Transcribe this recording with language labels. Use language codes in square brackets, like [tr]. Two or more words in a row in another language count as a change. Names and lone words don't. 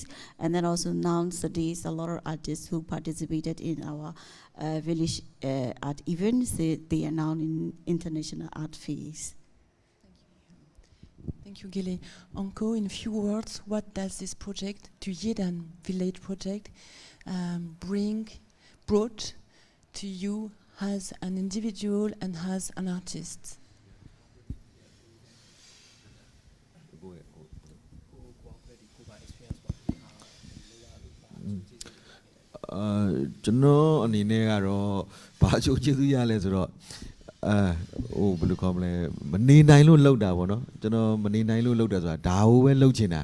[en] And then also nowadays a lot of artists who participated in our village art events, they are now in international art phase. Thank you, Gele. Aung Ko, in a few words, what does this project, Tuyedan Village Project, brought to you as an individual and as an artist? [my] ကျွန်တော်အနေနဲ့ကတော့ဘာချိုးကျေးဇူးရလဲဆိုတော့ဘယ်လိုခေါ်မလဲမနေနိုင်လို့လှုပ်တာပေါ့နော်ကျွန်တော်မနေနိုင်လို့လှုပ်တယ်ဆိုတာဒါကိုပဲလှုပ်ချင်တာ